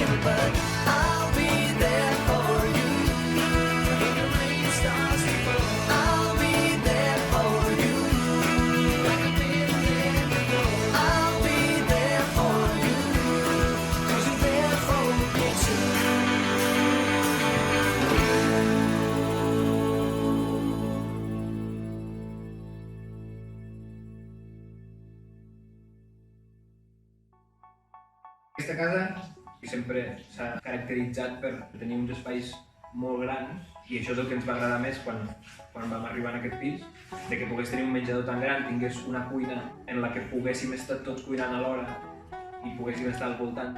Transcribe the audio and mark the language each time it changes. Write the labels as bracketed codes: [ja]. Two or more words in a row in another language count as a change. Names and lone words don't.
[en] But I'll be there for you when the rain starts to fall. I'll be there for you when the wind in the door. I'll be there for you 'cause you're there for me too. [ca] Aquesta casa sempre s'ha caracteritzat per tenir uns espais molt grans i això és el que ens va agradar més quan vam arribar en aquest pis, de que pogués tenir un menjador tan gran, tingués una cuina en la que poguéssim estar tots cuinant alhora i poguéssim estar al voltant.